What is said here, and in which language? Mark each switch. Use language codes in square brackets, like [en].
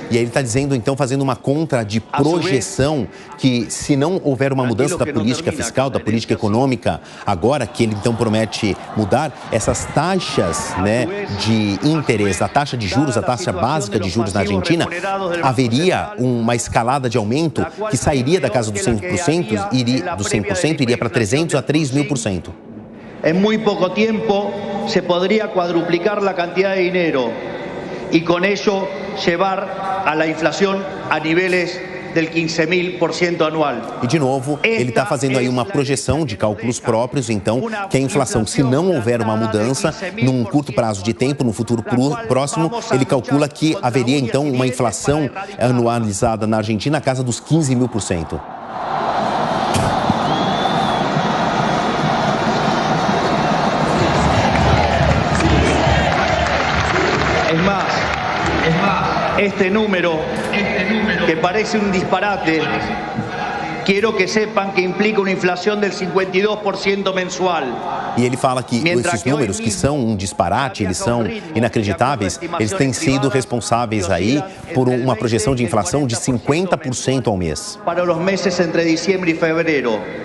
[pt] E ele está dizendo, então, fazendo uma contra de projeção que, se não houver uma mudança da política fiscal, da política econômica, agora que ele, então, promete mudar, essas taxas, né, de interesse, a taxa de juros, a taxa básica de juros na Argentina, haveria uma escalada de aumento que sairia da casa dos 100%, iria para 300 a 3.000%. [es] En muy poco tiempo se podría cuadruplicar la cantidad de dinero y con ello llevar a la inflación a niveles del 15.000% anual. [pt] E, de novo, ele está fazendo aí uma projeção de cálculos próprios, então, que a inflação, se não houver uma mudança, num curto prazo de tempo, no futuro próximo, ele calcula que haveria, então, uma inflação anualizada na Argentina na casa dos 15.000%. [es] Este número, que parece un disparate, quiero que sepan que implica una inflación del 52% mensual. [pt] E ele fala que esses números, que são um disparate, eles são inacreditáveis, eles têm sido responsáveis aí por uma projeção de inflação de 50% ao mês. Para os meses entre dezembro e fevereiro.